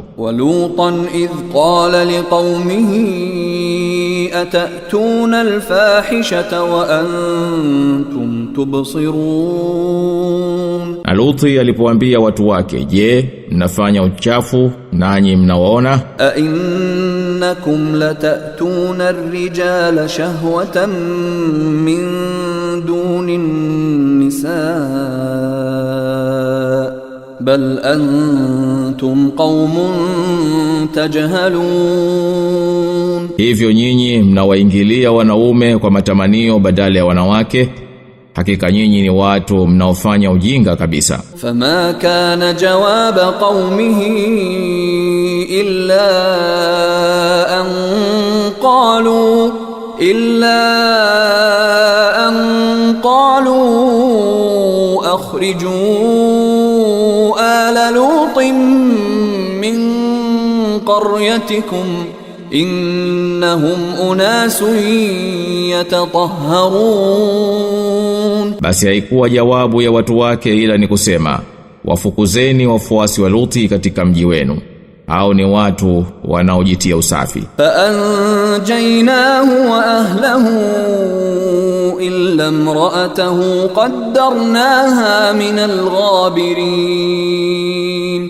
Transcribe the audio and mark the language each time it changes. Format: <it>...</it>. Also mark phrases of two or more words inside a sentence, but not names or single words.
<ar>ولوطا إذ قال لقومه أتأتون الفاحشة وأنتم تبصرون,</ar> <sw>na Luthi alipoambia watu wake, je, mnafanya uchafu nanyi mnawaona?</sw> <ar>أئنكم لتأتون الرجال شهوة من دون النساء بل أنتم قوم تجهلون,</ar> <sw>hivyo nyinyi mnawaingilia wanaume kwa matamanio badala ya wanawake, hakika nyinyi ni watu mnaofanya ujinga kabisa.</sw> <ar>فما كان جواب قومه إلا أن قالوا أخرجوا آل لوط من قريتكم إنهم أناس يتطهرون,</ar> <sw>basi haikuwa jawabu ya watu wake ila ni kusema, wafukuzeni wafuasi wa Luthi katika mji wenu, hao ni watu wanaojitia usafi.</sw> <ar>فأنجيناه وأهله إلا امرأته قدرناها من الغابرين,</ar>